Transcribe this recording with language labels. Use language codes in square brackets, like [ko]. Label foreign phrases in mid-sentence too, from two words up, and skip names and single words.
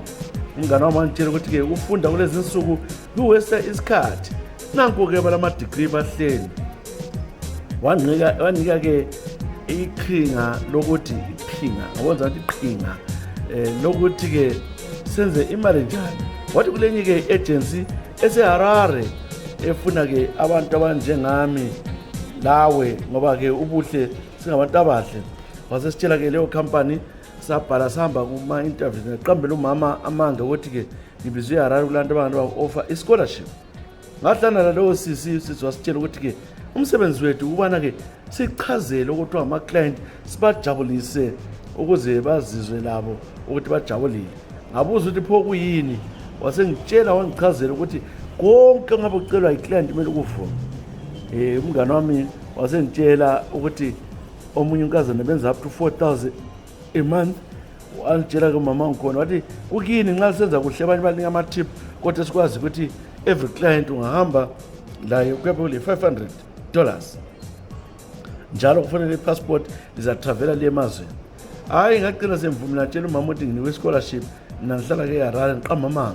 [nd] Umngane wami wangitshela ukuthi-ke ufunda kulezi nsuku kuwesta isikhathi. Nanku-ke balama-degree bahleli. Wanika-ke iqhinga lokuthi iqhinga, ngabonza ukuthi iqhinga lokuthi-ke senze imali njani. Wathi kulenye-ke i-agency eseHarare efuna-ke abantu abanjengami lawe ngoba-ke ubuhle singabantu abahle. Wasesitshela-ke leyo company sabhala sahamba kuma-interviews ngiqambela umama amanga ukuthi-ke ngibizwe eHarare kulantu abantu ba-offer i-scholarship. Ngahlangana leyo sisi wasitshela ukuthi-ke umsebenzi wethu ukubana-ke sichazele ukuthi ama-client sibajabulise ukuze bazizwe labo ukuthi bajabulile. Ngabuza ukuthi pho kuyini, wasengitshela wangichazela ukuthi konke ngabe kucelwa i-client kumele ukuvume. Umngane wami wasengitshela ukuthi omunye unkazana benza [en] up to 4,000 a month. [nd] Wangitshela ke mama ngikhona wathi ukuyini nxa senza kuhle abanye banika ama-tip kodwa sikwazi ukuthi [en] every client [nd] ungahamba layo kuyaphe $500 njalo kufanele i-passport lizatravela liye emazweni. Hayi ngaqina semvumela tshela umama ukuthi nginikwe scholarship mina ngihlala-ke eHarare ngiqamba amanga.